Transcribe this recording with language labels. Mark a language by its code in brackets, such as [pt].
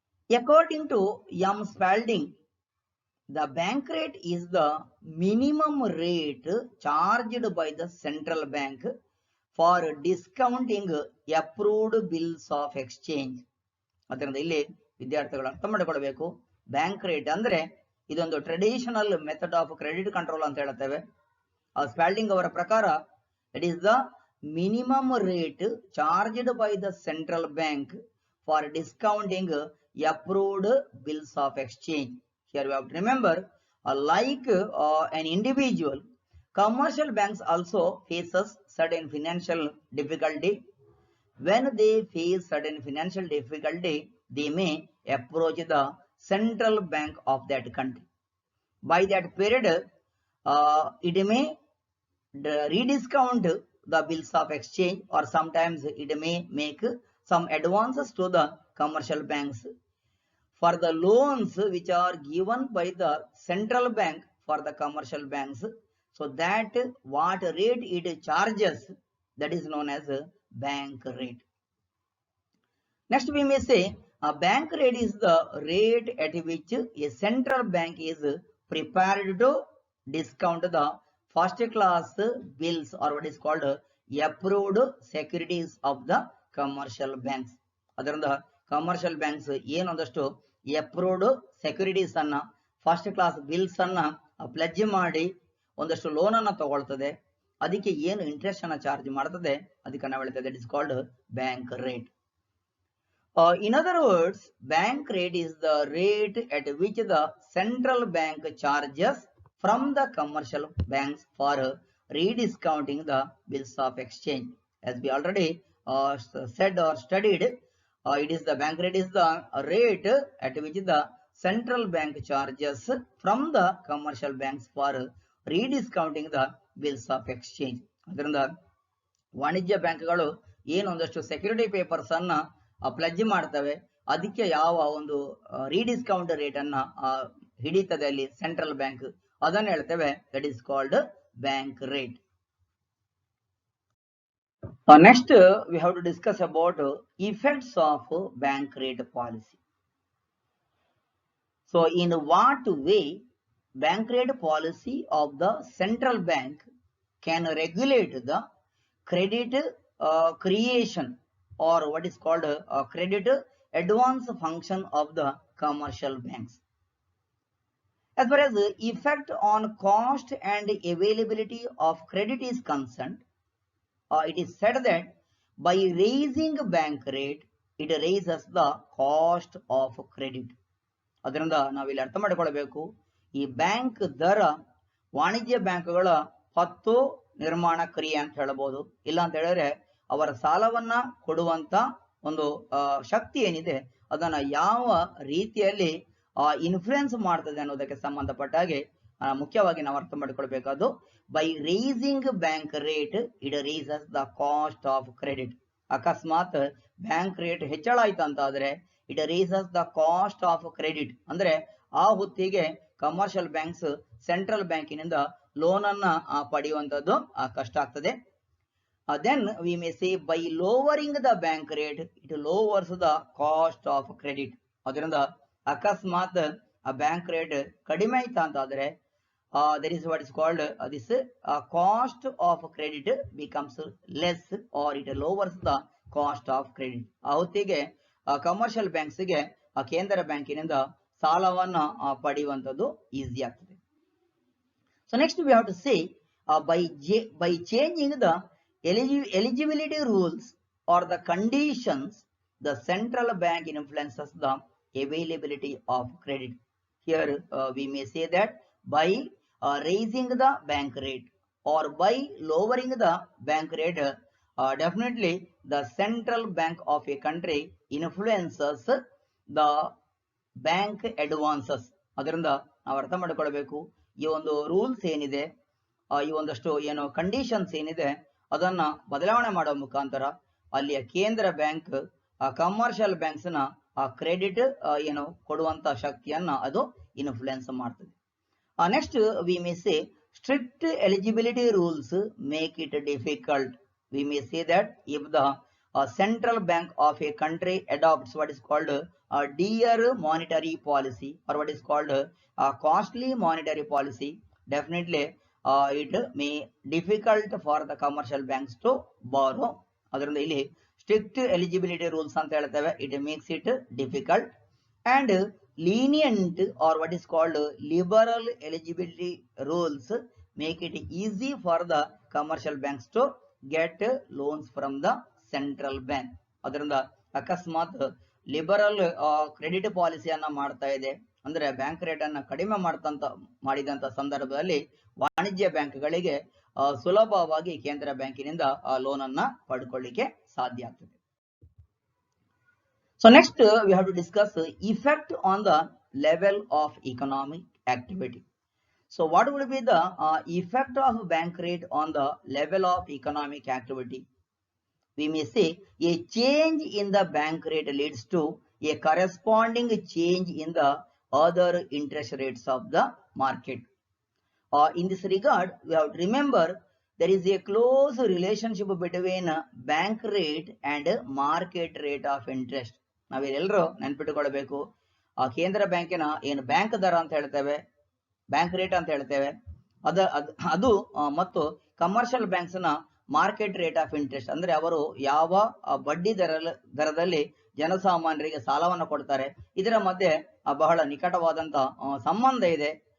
[en] According to M. Spalding, the bank rate is the minimum rate charged by the central bank for discounting approved bills of exchange. [kn] ಅದರಿಂದ ಇಲ್ಲಿ ವಿದ್ಯಾರ್ಥಿಗಳು ಅರ್ಥ ಮಾಡಿಕೊಳ್ಬೇಕು. Bank rate ಅಂದ್ರೆ ಇದೊಂದು [en] traditional method of credit control [kn] ಅಂತ ಹೇಳ್ತೇವೆ. [en] Spalding [kn] ಅವರ ಪ್ರಕಾರ [en] It is the minimum rate charged by the central bank for discounting approved bills of exchange. Here we have to remember, like an individual, commercial banks also faces certain financial difficulty. When they face certain financial difficulty, they may approach the central bank of that country. By that period, it may rediscount the bills of exchange, or sometimes it may make some advances to the commercial banks for the loans which are given by the central bank for the commercial banks. So that what rate it charges, that is known as a bank rate. Next we may say a bank rate is the rate at which a central bank is prepared to discount the first class bills, or what is called approved securities of the commercial banks. [kn] ಅದರಿಂದ commercial banks ಏನೊಂದಷ್ಟು approved securities ಅನ್ನ first class bills ಅನ್ನ pledge ಮಾಡಿ ಒಂದಷ್ಟು loan ಅನ್ನ ತಗೊಳ್ತದೆ. ಅದಕ್ಕೆ ಏನು interest ಅನ್ನ ಚಾರ್ಜ್ ಮಾಡ್ತದೆ ಅದಕ್ಕೆ ನಾವು ಹೇಳ್ತೇವೆ [en] That is called bank rate. In other words, bank rate is the rate at which the central bank charges from the commercial banks for rediscounting the bills of exchange. As we already said or studied, it is the bank rate is the rate at which the central bank charges from the commercial banks for rediscounting the bills of exchange. [kn] ಅದರಿಂದ ವಾಣಿಜ್ಯ ಬ್ಯಾಂಕ್ಗಳು ಏನೊಂದಷ್ಟು security papers ಅನ್ನ pledge ಮಾಡ್ತವೆ, ಅದಕ್ಕೆ ಯಾವ ಒಂದು ರೀಡಿಸ್ಕೌಂಟ್ rate ಅನ್ನ ಹಿಡಿತದೆ ಅಲ್ಲಿ ಸೆಂಟ್ರಲ್ ಬ್ಯಾಂಕ್, ಅದನ್ನ ಹೇಳ್ತೇವೆ [en] That is called bank rate. Next, we have to discuss about effects of bank rate policy. So, in what way bank rate policy of the central bank can regulate the credit creation, or what is called credit advance function of the commercial banks. As far as the effect on cost and availability of credit is concerned, it is said that by raising bank rate, it raises the cost of credit. [kn] ಅದರಿಂದ ನಾವಿಲ್ಲಿ ಅರ್ಥ ಮಾಡಿಕೊಳ್ಳಬೇಕು, ಈ bank ದರ ವಾಣಿಜ್ಯ ಬ್ಯಾಂಕ್ಗಳ ಹೊತ್ತು ನಿರ್ಮಾಣ ಕ್ರಿಯೆ ಅಂತ ಹೇಳಬಹುದು. ಇಲ್ಲ ಅಂತ ಹೇಳಿದ್ರೆ ಅವರ ಸಾಲವನ್ನ ಕೊಡುವಂತ ಒಂದು ಶಕ್ತಿ ಏನಿದೆ ಅದನ್ನ ಯಾವ ರೀತಿಯಲ್ಲಿ ಇನ್ಫ್ಲುಯೆನ್ಸ್ ಮಾಡ್ತದೆ ಅನ್ನೋದಕ್ಕೆ ಸಂಬಂಧಪಟ್ಟ ಹಾಗೆ ಮುಖ್ಯವಾಗಿ ನಾವು ಅರ್ಥ ಮಾಡಿಕೊಳ್ಬೇಕಾದ್ದು, [en] By raising bank rate it raises the cost of credit. [kn] ಅಕಸ್ಮಾತ್ ಬ್ಯಾಂಕ್ ರೇಟ್ ಹೆಚ್ಚಳ ಆಯ್ತು ಅಂತ ಆದ್ರೆ [en] it raises the cost of credit, [kn] ಅಂದ್ರೆ ಆ ಹೊತ್ತಿಗೆ ಕಮರ್ಷಿಯಲ್ ಬ್ಯಾಂಕ್ಸ್ ಸೆಂಟ್ರಲ್ ಬ್ಯಾಂಕಿನಿಂದ ಲೋನ್ ಅನ್ನ ಪಡೆಯುವಂತದ್ದು ಕಷ್ಟ ಆಗ್ತದೆ. [en] Then we may say by lowering the bank rate it lowers the cost of credit. [kn] ಅದರಿಂದ ಅಕಸ್ಮಾತ್ ಬ್ಯಾಂಕ್ ರೇಟ್ ಕಡಿಮೆ ಆಯ್ತಾ ಅಂತ ಆದ್ರೆ [en] that is what is called this cost of credit becomes less or it lowers the cost of credit. [kn] ಆ ಹೊತ್ತಿಗೆ commercial banks ಗೆ ಕೇಂದ್ರ ಬ್ಯಾಂಕಿನಿಂದ ಸಾಲವನ್ನ ಪಡೆಯುವಂತದ್ದು ಈಸಿ ಆಗ್ತದೆ. [en] So next we have to say by changing the eligibility rules or the conditions the central bank influences the availability of credit. Here we may say that by raising the bank rate or by lowering the bank rate, definitely the central bank of a country influences the bank advances. [kn] ಅದರಿಂದ ನಾವು ಅರ್ಥ ಮಾಡಿಕೊಳ್ಬೇಕು, ಈ ಒಂದು rules ಏನಿದೆ, ಈ ಒಂದಷ್ಟು ಏನು ಕಂಡೀಷನ್ಸ್ ಏನಿದೆ ಅದನ್ನ ಬದಲಾವಣೆ ಮಾಡೋ ಮುಖಾಂತರ ಅಲ್ಲಿಯ ಕೇಂದ್ರ ಬ್ಯಾಂಕ್ ಕಮರ್ಷಿಯಲ್ ಬ್ಯಾಂಕ್ಸ್ ನ ಕ್ರೆಡಿಟ್ ಏನು ಕೊಡುವಂತ ಶಕ್ತಿಯನ್ನ ಅದು ಇನ್ಫ್ಲುಯೆನ್ಸ್ ಮಾಡ್ತದೆ. [en] Next we may say strict eligibility rules make it difficult. We may say that if the central bank of a country adopts what is called a dear monetary policy or what is called a costly monetary policy, definitely it may difficult for the commercial banks to borrow. [kn] ಅದರಿಂದ ಇಲ್ಲಿ strict eligibility rules ಅಂತ ಹೇಳ್ತೇವೆ, [en] it makes it difficult, and lenient or what is called liberal eligibility rules make it easy for the commercial banks to get loans from the central bank. [kn] ಅದರಿಂದ ಅಕಸ್ಮಾತ್ liberal credit ಪಾಲಿಸಿಯನ್ನ ಮಾಡ್ತಾ ಇದೆ ಅಂದ್ರೆ bank rate ಅನ್ನ ಕಡಿಮೆ ಮಾಡಿದಂತ ಸಂದರ್ಭದಲ್ಲಿ ವಾಣಿಜ್ಯ ಬ್ಯಾಂಕ್ಗಳಿಗೆ ಸುಲಭವಾಗಿ ಕೇಂದ್ರ ಬ್ಯಾಂಕಿನಿಂದ ಲೋನ್ ಅನ್ನ ಪಡ್ಕೊಳ್ಳಿಕ್ಕೆ ಸಾಧ್ಯ ಆಗ್ತದೆ. [en] So next we have to discuss effect on the level of economic activity. So what would be the effect of bank rate on the level of economic activity? We may say a change in the bank rate leads to a corresponding change in the other interest rates of the market. In this regard, we have to remember there is a close relationship between bank rate and market rate of interest. [kn] ನಾವೆಲ್ಲರೂ ನೆನ್ಪಿಟ್ಟುಕೊಳ್ಬೇಕು, ಕೇಂದ್ರ ಬ್ಯಾಂಕಿನ ಏನು bank ದರ ಅಂತ ಹೇಳ್ತೇವೆ, bank rate ಅಂತ ಹೇಳ್ತೇವೆ, ಅದು ಮತ್ತು ಕಮರ್ಷಿಯಲ್ ಬ್ಯಾಂಕ್ಸ್ ನ ಮಾರ್ಕೆಟ್ ರೇಟ್ ಆಫ್ ಇಂಟ್ರೆಸ್ಟ್, ಅಂದ್ರೆ ಅವರು ಯಾವ ಬಡ್ಡಿ ದರದಲ್ಲಿ ಜನಸಾಮಾನ್ಯರಿಗೆ ಸಾಲವನ್ನು ಕೊಡ್ತಾರೆ, ಇದರ ಮಧ್ಯೆ ಬಹಳ ನಿಕಟವಾದಂತ ಸಂಬಂಧ ಇದೆ.